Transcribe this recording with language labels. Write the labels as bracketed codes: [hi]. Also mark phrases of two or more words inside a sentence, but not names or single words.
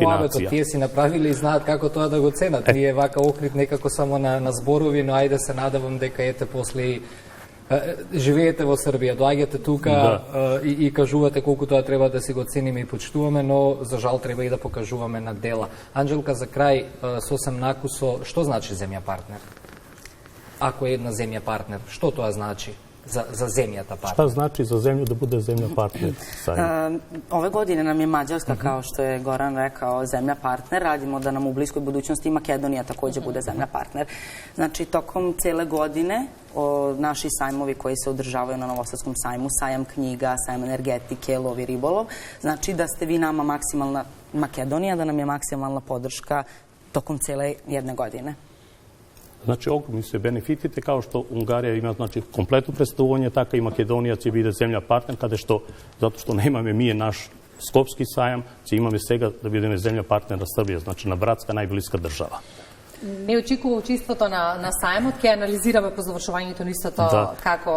[mk] Тоа е мојавето, тие си направиле и знаат како тоа да го ценат. Ние вака Охрид некако само на зборови, но ајде се надевам дека ете после живеете во Србија, доаѓате тука и кажувате колку тоа треба да си го цениме и почитуваме, но за жал треба и да покажуваме на дела. Анџелка, за крај, сосем накусо, што значи земја партнер? Ако е една земја партнер, што тоа значи за земјата партнер? [sr] Šta znači za zemlju da bude zemlja partner? Ove godine nam je Mađarska, kao što je Goran rekao, zemlja partner. Radimo da nam u bliskoj budućnosti i Makedonija takođe bude zemlja partner. Znači, tokom cele godine naši sajmovi koji se održavaju na Novosadskom sajmu, sajam knjiga, sajam energetike, lov i ribolov, znači da ste vi nama maksimalna Makedonija, da nam je maksimalna podrška tokom cele jedne godine. [mk] Значи, огромни се бенефитите, као што Унгарија има, значи, комплетно представување, така и Македонија ќе биде земја партнер, каде што, затоа што немаме ние наш Скопски сајам, ќе имаме сега да бидеме земја партнер на Србија, значи на братска најблиска држава. Не очекува учеството на сајмот, ќе анализираме по завршувањето на истото како